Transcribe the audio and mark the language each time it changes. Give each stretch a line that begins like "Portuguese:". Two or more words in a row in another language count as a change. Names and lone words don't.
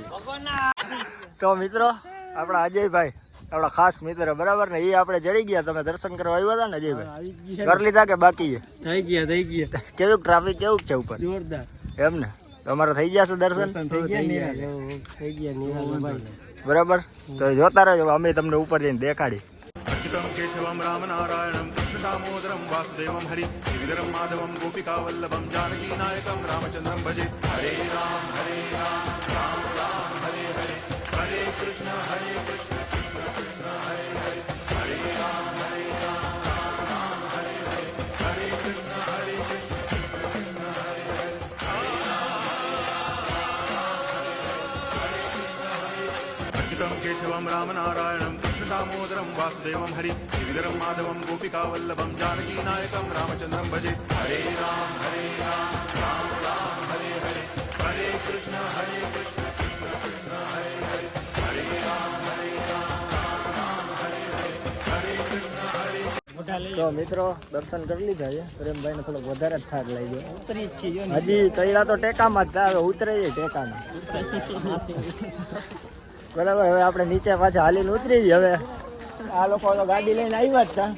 Gujarati: તો મિત્રો આપણા અજયભાઈ, આપણા ખાસ મિત્ર, બરાબર ને, એ આપણે ચડી ગયા. તમે દર્શન કરવા આવ્યા હતા ને અજયભાઈ? કરી લીધા કે બાકી છે? થઈ ગયા. કેવું ટ્રાફિક કેવું છે ઉપર? જોરદાર. એમ ને. તમારે થઈ જશે દર્શન? થઈ ગયા નિહાલભાઈ. બરાબર. તો જોતા રહેજો, અમે તમને ઉપર જઈને દેખાડી.
Sanskrit: अच्युतं केशवं रामनारायणं कृष्णदामोदरं वासुदेवं हरि गिरिधरं माधवं गोपिकावल्लभं जानकीनायकं रामचन्द्रं भजे. हरे राम राम राम हरे हरे, हरे कृष्ण कृष्ण कृष्ण हरे हरे, हरे राम राम राम हरे हरे, हरे कृष्ण कृष्ण कृष्ण हरे हरे, अच्युतं केशवं रामनारायणं दामोदरं वासुदेवं हरि गिरिधरं माधवं गोपिकावल्लभं जानकीनायकं रामचन्द्रं भजे. हरे राम राम राम हरे हरे, हरे कृष्ण कृष्ण कृष्ण हरे हरे, हरे राम राम हरे हरे, हरे कृष्ण हरे.
Gujarati: તો મિત્રો દર્શન કરી લીધા છે. પ્રેમભાઈ ને થોડોક વધારે જ થાક લઈ ગયો. ઉતરી જ છીએ ને. હજી ચડ્યા તો ટેકામાં જ થાય, હવે ઉતરે ટેકામાં. બરાબર. હવે આપણે નીચે પાછા હાલીને ઉતરી જઈએ. હવે આ લોકો તો ગાડી લઈને આવ્યા જ હતા.